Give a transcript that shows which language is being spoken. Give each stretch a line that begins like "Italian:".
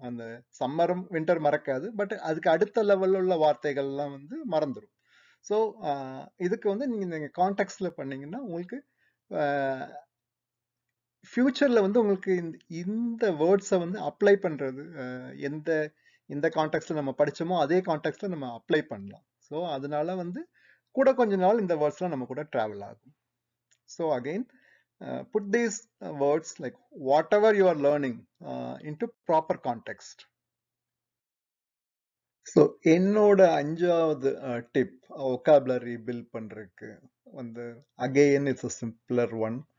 Tamil: அந்த சம்மரும் வின்டர் மறக்காது, பட் அதுக்கு அடுத்த லெவல்ல உள்ள வார்த்தைகள்லாம் வந்து மறந்துடும். ஸோ இதுக்கு வந்து நீங்க கான்டெக்ட்ல பண்ணீங்கன்னா உங்களுக்கு ஃபியூச்சர்ல வந்து உங்களுக்கு இந்த வேர்ட்ஸை வந்து அப்ளை பண்றது எந்த எந்த கான்டெக்ட்ல நம்ம படிச்சோமோ அதே கான்டெக்ட்ல நம்ம அப்ளை பண்ணலாம். ஸோ அதனால வந்து கூட கொஞ்ச நாள் இந்த வேர்ட்ஸ்லாம் நம்ம கூட டிராவல் ஆகும்.
English: So again put these words like whatever you are learning into proper context.
Tamil: So என்னோட 5வது டிப் ஒகாபுலரி பில்ட் பண்றதுக்கு வந்து again it's a simpler one.